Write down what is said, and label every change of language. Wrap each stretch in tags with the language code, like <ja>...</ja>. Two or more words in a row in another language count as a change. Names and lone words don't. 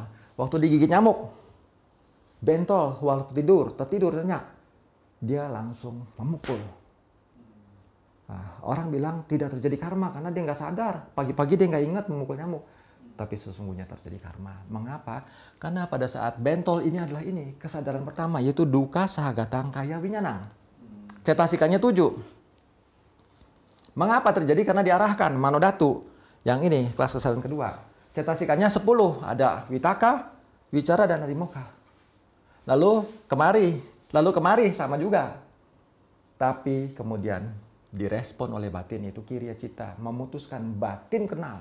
<id>Waktu digigit nyamuk, bentol, waktu tertidur nyenyak, dia langsung memukul. Nah, orang bilang tidak terjadi karma karena dia nggak sadar. Pagi-pagi dia nggak ingat memukul nyamuk. Tapi sesungguhnya terjadi karma. Mengapa? Karena pada saat bentol ini adalah ini. Kesadaran pertama yaitu</id> <pi>duka sahagatang kaya winyanang.</pi> <id>Cetasikanya 7. Mengapa terjadi? Karena diarahkan. Manodatu. Yang ini kelas kesadaran kedua. Cetasikanya 10. Ada witaka, wicara, dan adimoka. Lalu kemari sama juga. Tapi kemudian direspon oleh batin, yaitu</id> <pi>kiriya cita,</pi> <id>memutuskan batin kenal.</id>